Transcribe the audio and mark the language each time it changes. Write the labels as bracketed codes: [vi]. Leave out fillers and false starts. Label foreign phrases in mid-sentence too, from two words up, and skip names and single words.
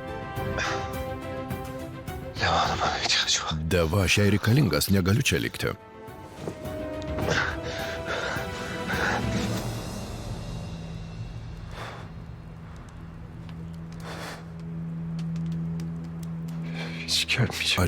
[tr] Levan'a bana ihtiyacı var. [lt] Deva, aš jai reikalingas, negaliu čia likti. [tr] Hiç gelmeyeceğim.